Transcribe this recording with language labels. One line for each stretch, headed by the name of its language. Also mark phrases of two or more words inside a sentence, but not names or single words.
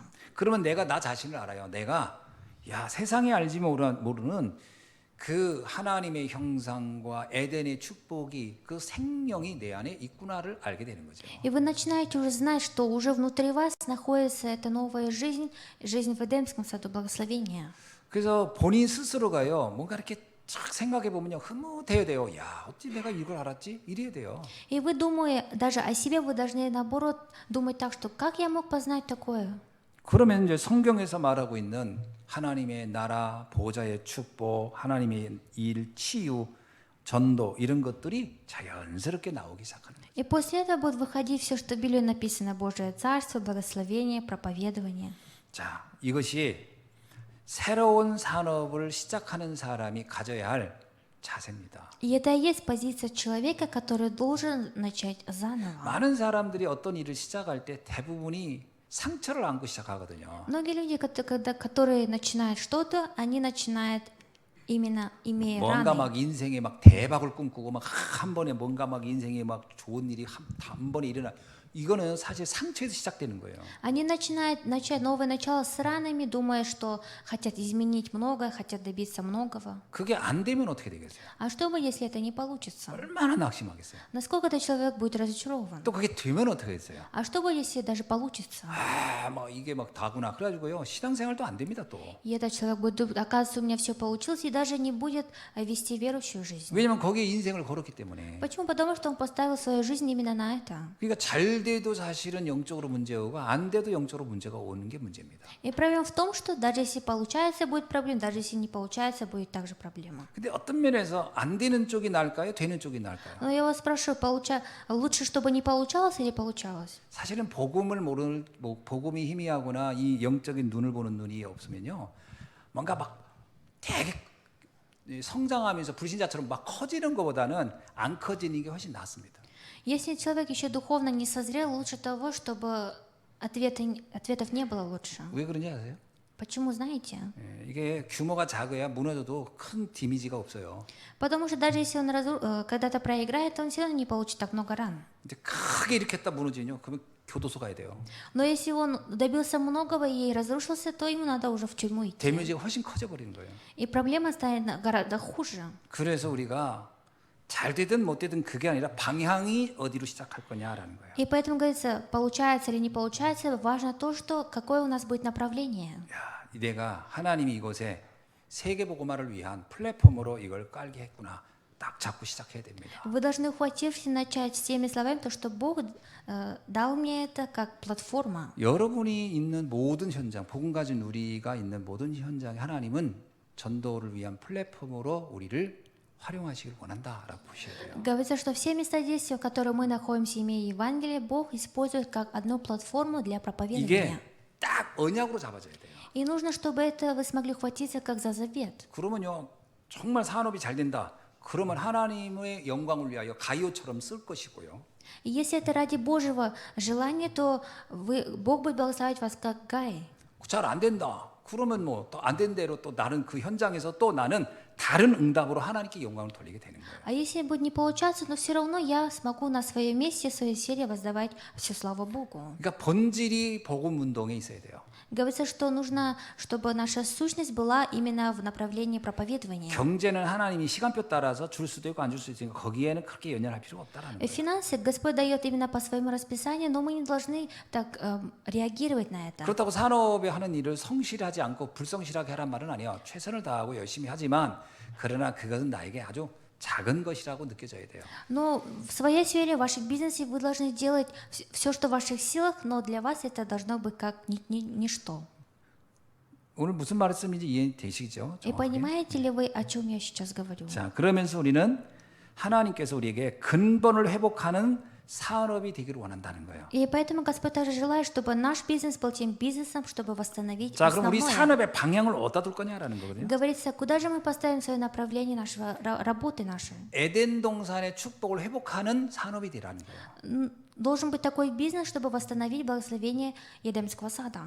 Korean: 그러면 내가 나 자신을 알아요. 내가 야, 세상에 알지 모르는 그 하나님의 형상과 에덴의 축복이 그 생명이 내 안에 있구나를 알게 되는 거죠.
Russian: И вы начинаете уже знать, что уже внутри вас находится эта новая жизнь, жизнь в Эдемском саду благословения.
Korean: 그래서 본인 스스로가요, 뭔가 이렇게 쫙 생각해 보면요, 흐뭇해야 돼요. 야, 어찌 내가 이걸 알았지? 이래야 돼요.
Russian: И вы, думая даже о себе, вы должны наоборот думать так, что как я мог познать такое?
Korean: 그러면 이제 성경에서 말하고 있는 하나님의 나라, 보좌의 축복, 하나님의 일, 치유, 전도 이런 것들이 자연스럽게 나오기 시작하는 거예요.
Russian: И после этого будет выходить все, что в Библии написано: Божие Царство, благословение, проповедование.
Korean: 자, 이것이 새로운 산업을 시작하는 사람이 가져야 할 자세입니다.
Russian: И это и есть позиция человека, который должен начать заново.
Korean: 많은 사람들이 어떤 일을 시작할 때 대부분이 상처를 안고 시작하거든요.
Russian: Многие люди, которые начинают что-то, они начинают именно имея
Korean: 뭔가
Russian: раны.
Korean: 막 인생에 막 대박을 꿈꾸고 막 한 번에 뭔가 막 인생에 막 좋은 일이 한 번에 일어나. 이거는 사실 상처에서 시작되는 거예요.
Russian: Они начинают начать новое начало с ранами, думая, что хотят изменить многое, хотят добиться многого.
Korean: 그게 안 되면 어떻게 되겠어요?
Russian: А что будет, если это не получится?
Korean: 얼마나 낙심하겠어요?
Russian: Насколько этот человек будет разочарован?
Korean: 또 그게 되면 어떻게 됐어요?
Russian: А что будет, если даже получится?
Korean: 아, 뭐 이게 막 다구나. 그래가지고요 신앙생활도 안 됩니다 또.
Russian: И этот человек будет думать: оказывается, у меня все получилось, и даже не будет вести верующую жизнь.
Korean: 왜냐면 거기에 인생을 걸었기 때문에.
Russian: Почему? Потому что он поставил свою жизнь именно на это.
Korean: 그러니까 잘 돼도 사실은 영적으로 문제가 오고 안 돼도 영적으로 문제가 오는 게 문제입니다.
Russian: И проблема в том, что даже если получается, будет проблема, даже если не получается, будет также проблема.
Korean: 근데 어떤 면에서 안 되는 쪽이 나을까요? 되는 쪽이 나을까요?
Russian: Но я вас спрашиваю, лучше, чтобы не получалось или получалось?
Korean: 사실은 복음을 모르는 복음이 희미하거나 이 영적인 눈을 보는 눈이 없으면요, 뭔가 막 되게 성장하면서 불신자처럼 막 커지는 것보다는 안 커지는 게 훨씬 낫습니다.
Russian: Если человек еще духовно не созрел, лучше того, чтобы ответов не было лучше.
Korean: 왜 그런지 아세요?
Russian: Почему, знаете?
Korean: 예, 이게 규모가 작아야 무너져도 큰 데미지가 없어요.
Russian: Потому что даже если он когда-то проиграет, он все равно не получит так много ран.
Korean: 이제 크게 일으켰다 무너지면요, 그러면 교도소 가야 돼요.
Russian: Но если он добился многого и разрушился, то ему надо уже в тюрьму идти.
Korean: 데미지가 훨씬 커져 버리는 거예요.
Russian: И проблема станет гораздо хуже.
Korean: 그래서 우리가 잘 되든 못 되든 그게 아니라 방향이 어디로 시작할 거냐라는 거예요.
Russian: И поэтому говорится, получается или не получается, важно то, что какое у нас будет направление.
Korean: 야, 내가 하나님이 이곳에 세계복음화를 위한 플랫폼으로 이걸 깔게 했구나. 딱 잡고 시작해야 됩니다.
Russian: Вы должны, ухватившись, начать с теми словами, то, что Бог дал мне это как платформа.
Korean: 여러분이 있는 모든 현장, 복음 가진 우리가 있는 모든 현장에 하나님은 전도를 위한 플랫폼으로 우리를 활용하시길 원한다라고 보셔야 돼요.
Russian: Говорится, что все места действия, в которых мы находимся, имея Евангелие, Бог использует как одну платформу для проповедования.
Korean: 이게 딱 언약으로 잡아져야 돼요.
Russian: И нужно, чтобы это вы смогли ухватиться как за завет.
Korean: 그러면요, 정말 산업이 잘 된다. 그러면 하나님의 영광을 위하여 가이오처럼 쓸 것이고요.
Russian: И если это ради Божьего желания, то Бог будет благословить вас как Гай.
Korean: 잘 안 된다. 그러면 뭐 또 안 된 대로 또 나는 그 현장에서 또 나는 다른 응답으로 하나님께 영광을 돌리게 되는 거예요.
Russian: А если будет не получаться, но все равно я смогу на своем месте, в своей сфере воздавать всю славу Богу.
Korean: 그러니까 본질이 복음 운동에 있어야 돼요.
Russian: Говорится, что нужно, чтобы наша сущность была именно в направлении проповедования.
Korean: 경제는 하나님이 시간표 따라서 줄 수도 있고 안 줄 수도 있으니까 거기에는 그렇게 연연할 필요가 없다라는 거예요.
Russian: Финансы Господь дает именно по своему расписанию, но мы не должны так реагировать на это.
Korean: 그렇다고 산업에 하는 일을 성실하지 않고 불성실하게 하란 말은 아니에요. 최선을 다하고 열심히 하지만 그러나 그것은 나에게 아주 작은 것이라고 느껴져야 돼요.
Russian: Но в своей сфере, в вашем бизнесе вы должны делать все, что в ваших силах, но для вас это должно быть как ничто.
Korean: 오늘 무슨 말씀인지 이해되시죠?
Russian: И понимаете ли вы, о чем я сейчас говорю?
Korean: 자, 그러면서 우리는 하나님께서 우리에게 근본을 회복하는 산업이 되기를 원한다는 거예요.
Russian: И поэтому Господь также желает, чтобы наш бизнес был тем бизнесом, чтобы восстановить
Korean: 자, 그럼 우리
Russian: основное.
Korean: 산업의 방향을 어디다 둘 거냐라는 거거든요.
Russian: Говорится, куда же мы поставим свое направление нашего работы нашей?
Korean: 에덴 동산의 축복을 회복하는 산업이 되라는 거예요.
Russian: Должен быть такой бизнес, чтобы восстановить благословение Едемского сада.